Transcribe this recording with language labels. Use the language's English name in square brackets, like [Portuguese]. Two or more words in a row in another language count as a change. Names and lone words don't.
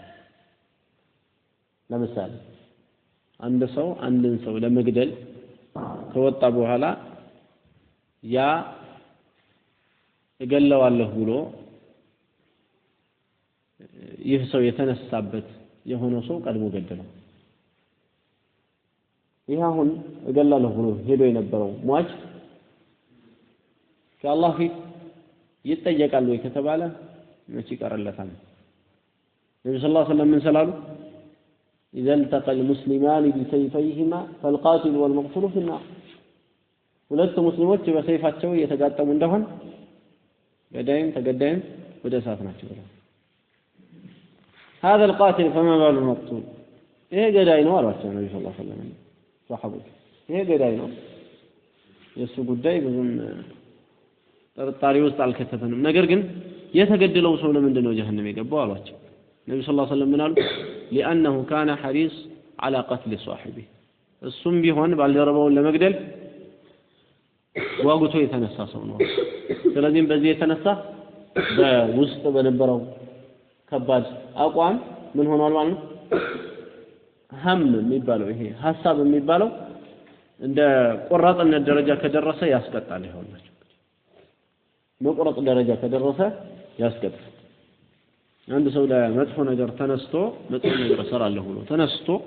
[Amharic] ለምሳሌ አንድ ሰው አንድን ሰው ለመግደል ከወጣ በኋላ ያ እገለዋለሁ ብሎ ይህ ሰው የተነሳበት የሆነ ሰው ቀድሞ ገደለው ይህ አሁን እገላለሁ ብሎ ሄዶ የነበረው ሟች ከአላህ ፊት ይጠየቃል ወይ ከተባለ መቼ ይቀርለታል ነብዩ [Arabic] صلى الله عليه وسلم [Amharic] ምን ሰላሉ [Arabic] إذا التقى المسلمان بسيفيهما فالقاتل والمقتول في النار [Amharic] ሁለት ሙስሊሞች በሰይፋቸው እየተጋጠሙ እንደሆነ ገዳይም ተገዳይም ወደ እሳት ናቸው ብለው [Arabic] هذا القاتل فما بال المقتول [Amharic] ይሄ ገዳይ ነው አሏቸው ነብዩ [Arabic] صلى الله عليه وسلم [Amharic] ሷሐቦች ይሄ ገዳይ ነው የሱ ጉዳይ ብዙም ጥርጣሬ ውስጥ አልከተተንም ነገር ግን የተገደለው ሰው ለምንድን ነው ጀሃነም የገባው አሏቸው ነብዩ [Arabic] صلى الله عليه وسلم [Amharic] ምን አሉ [Arabic] لانه كان حريص على قتل صاحبه [Amharic] እሱም ቢሆን ባልደረባውን ለመግደል ዋጉቶ የተነሳ ሰው ነው ስለዚህ በዚህ የተነሳ በውስጥ በነበረው ከባድ አቋም ምን ሆኗል ማለት ነው ሀም የሚባለው ይሄ ሐሳብ የሚባለው እንደ ቆራጥነት ደረጃ ከደረሰ ያስቀጣል ይሆናል መቆረጥ ደረጃ ከደረሰ ያስቀጣል አንድ ሰው ለመጥፎ ነገር ተነስቶ መጥፎ ነገር ሰራለሁ ብሎ ተነስቶ